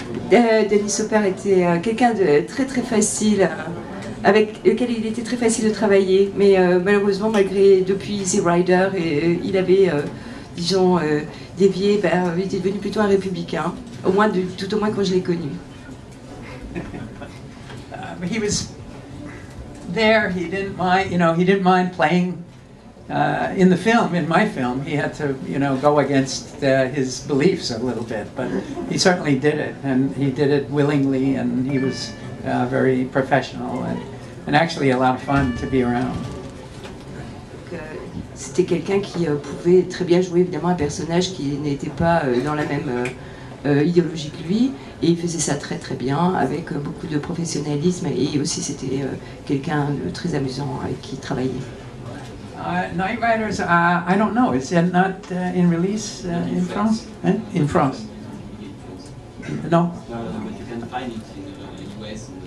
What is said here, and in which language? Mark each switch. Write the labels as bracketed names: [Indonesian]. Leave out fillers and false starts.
[French] Dennis Hopper était quelqu'un de très très facile, avec lequel il était très facile de travailler, mais malheureusement, malgré depuis Easy Rider, il avait, disons, dévié, il était devenu plutôt un républicain, tout au moins quand je l'ai connu. [English] He was there. He didn't mind, you know, he didn't mind playing in the film. In my film, he had to, you know, go against his beliefs a little bit, but he certainly did it, and he did it willingly, and he was very professional and actually a lot of fun to be around. [French] C'était quelqu'un qui pouvait très bien jouer évidemment un personnage qui n'était pas dans la même idéologie que lui, et il faisait ça très très bien avec beaucoup de professionnalisme, et aussi c'était quelqu'un de très amusant avec qui travailler. [English] Night Riders, I don't know. Is it not in release in France? In France? No? No, but you can find it in the US.